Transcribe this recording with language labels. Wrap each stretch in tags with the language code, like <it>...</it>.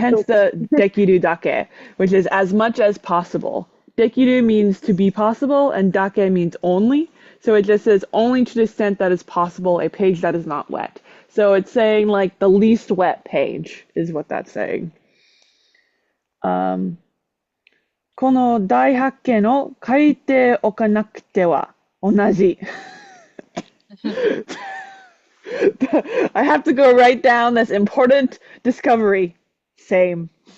<en>Hence the dekiru dake, which is as much as possible. Dekiru means to be possible, and dake means only. So it just says only to the extent that is possible, a page that is not wet. So it's saying like the least wet page is what that's saying.</en> <ja>この大発見を書いておかなくては同じ。</ja> <en>I have to go write down this important discovery. Same.</en>